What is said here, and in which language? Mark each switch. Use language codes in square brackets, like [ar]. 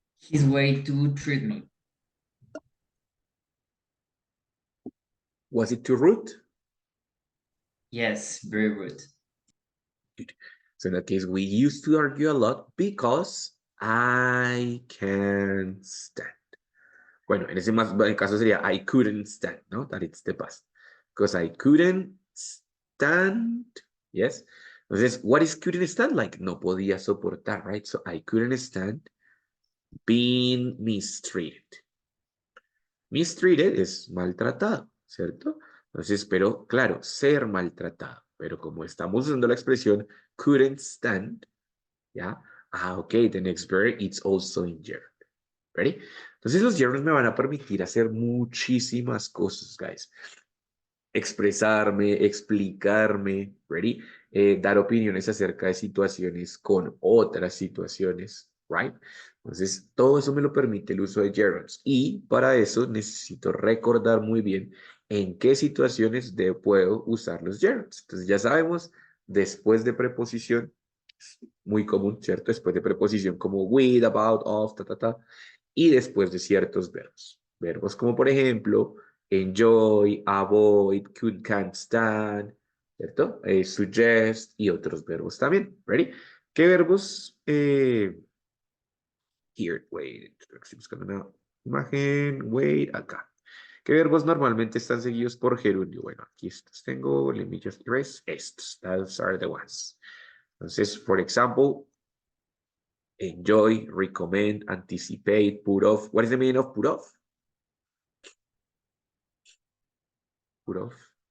[en] his way to treat me. Was it too rude? Yes, very rude. So in that case, we used to argue a lot because I can't stand. [es] Bueno, en ese más, en el caso sería I couldn't stand, ¿no? [en] That it's the past. Because I couldn't stand, yes. Entonces, what is couldn't stand? Like, [es] no podía soportar, [en] right? So I couldn't stand being mistreated. [es] Mistreated es maltratado, ¿cierto? Entonces, pero claro, ser maltratado. Pero como estamos usando la expresión couldn't stand, ¿ya? [en] Ah, ok, the next verb, it's also in gerund. Ready? [es] Entonces los gerunds me van a permitir hacer muchísimas cosas, guys. Expresarme, explicarme, [en] ready? [es] Dar opiniones acerca de situaciones con otras situaciones, [en] right? [es] Entonces, todo eso me lo permite el uso de gerunds. Y para eso necesito recordar muy bien en qué situaciones puedo usar los gerunds. Entonces, ya sabemos, después de preposición, muy común, ¿cierto? Después de preposición como with, about, of, ta, ta, ta. Y después de ciertos verbos. Verbos como, por ejemplo, enjoy, avoid, could, can't stand, ¿cierto? Suggest y otros verbos también. [en] ¿Ready? [es] ¿Qué verbos? [en] Here, wait, [es] estoy buscando una imagen, [en] wait, [es] acá. ¿Qué verbos normalmente están seguidos por gerundio? Bueno, aquí estos tengo, [en] let me just erase [es] estos, [en] those are the ones. Entonces, for example, enjoy, recommend, anticipate, put off. What is the meaning of put off? Put off.